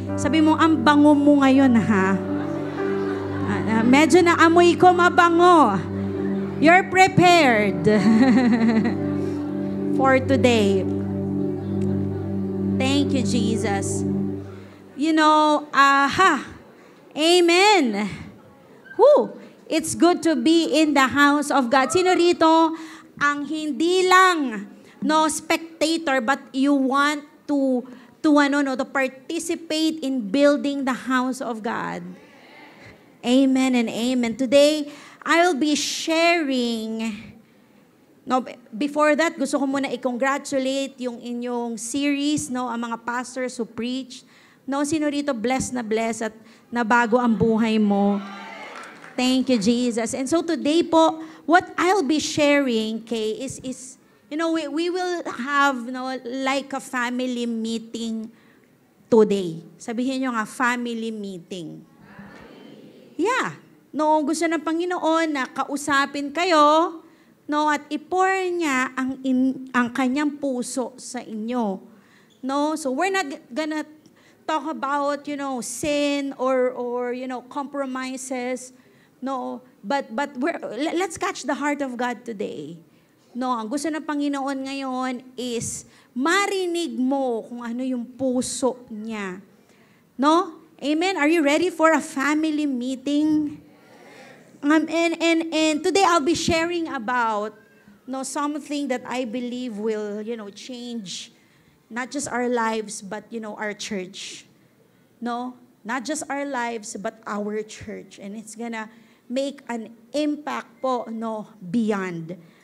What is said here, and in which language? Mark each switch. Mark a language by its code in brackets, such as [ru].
[tl] Sabi mo, ang bango mo ngayon, ha? Medyo na amoy ko mabango. [en] You're prepared for today. Thank you, Jesus. You know, amen. Woo! It's good to be in the house of God. [tl] Sino rito ang hindi lang [en] spectator, but you want to participate in building the house of God? Amen and amen. Today, I'll be sharing. No, before that, [tl] gusto ko muna i-congratulate yung inyong series, ang mga [en] pastors who preach. [tl] Sino rito blessed at nabago ang buhay mo? [en] Thank you, Jesus. And so today po, what I'll be sharing, Kay, is we will have like a family meeting today. [tl] Sabihin nyo nga, family meeting. Yeah. Gusto ng Panginoon na kausapin kayo, at i-pour niya ang kanyang puso sa inyo. [en] So we're not gonna talk about, sin or compromises. But let's catch the heart of God today. [tl] Ang gusto ng Panginoon ngayon is marinig mo kung ano yung puso niya. [en] Amen? Are you ready for a family meeting? And today I'll be sharing about something that I believe will, change not just our lives, but, our church. Not just our lives, but our church. And it's gonna make an impact po, beyond.